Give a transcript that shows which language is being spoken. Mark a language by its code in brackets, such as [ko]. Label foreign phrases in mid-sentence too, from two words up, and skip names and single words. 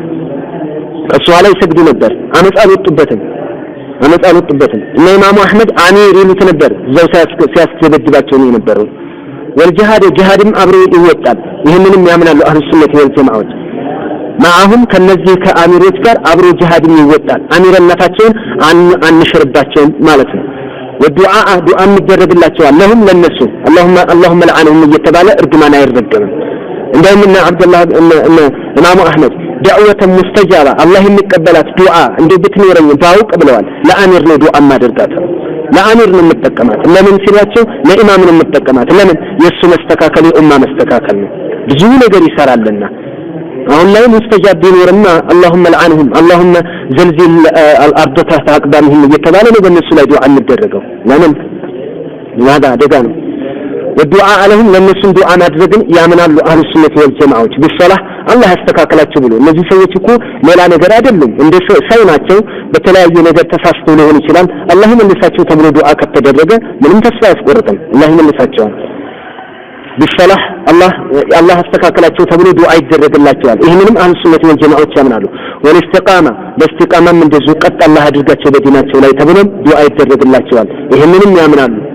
[am] እሱ ኋላ ይሰግዱ ነበር። አመጽ አልወጡበትም እና ኢማሙ አህመድ አሚር ይሉት ነበር። እዛው ሲያስደበድባቸው ነው የነበረው። ወልጂሃድ ጂሃድም አብሮ ይወጣል። ይህንንም ያምናሉ [ar] أهل السنة والجماعة [am] ማአሁም ከነዚህ ከአሚሮች ጋር አብሮ ጂሃድም ይወጣል። አሚርነታቸውን አንሽርባቸውም ማለት ነው። ወዱዓ ዱዓም ይደረግላቸዋል ለሁም ለነሱ [ar] اللهم لعنهم [am] እየተባለ እርግማን አይረገምም። እንደውም አብዱላህ ኢማሙ አህመድ [ar] دعوة مستجابة [am] አላህ የሚቀበላት ዱዓ እንደ ብትኖረኝ ባውቅ ብለዋል። ለአሚር ነው ዱዓ ማድረጋት ለአሚር ነው የምትጠቀማት። ለምን ሲሏቸው ለኢማም ነው የምትጠቀማት። ለምን የሱ መስተካከል የኡማ መስተካከል ነው። ብዙ ነገር ይሰራልና አሁን ላይ ሙስተጃብ ቢኖርና [ar] اللهم لعنهم اللهم زلزل الارض تحت اقدامهم [am] እየተባለ ነው በእነሱ ላይ ዱዓ የሚደረገው። ለምን هذا አደጋ ነው። [ar] والدعاء لهم [am] ለነሱ ዱዓ ማድረግን ያምናሉ [ar] أهل السنة والجماعة [am] ቢሶላህ አላህ ያስተካክላቸው ብሎ። እነዚህ ሰዎች እኮ ሌላ ነገር አይደሉም፣ እንደ ሰው ናቸው። በተለያየ ነገር ተሳስተው ሊሆን ይችላል። አላህ ይመልሳቸው ተብሎ ዱዓ ከተደረገ ምንም ተስፋ አያስቆርጥም። አላህ ይመልሳቸዋል። ቢሶላህ አላህ ያስተካክላቸው ተብሎ ዱዓ ይደረግላቸዋል። ይህንንም [ar] أهل السنة والجماعة [am] ያምናሉ። ወልኢስቲቃማ በኢስቲቃማም እንደዚሁ ቀጥ አላህ አድርጋቸው በዲናቸው ላይ ተብሎ ዱዓ ይደረግላቸዋል። ይህንንም ያምናሉ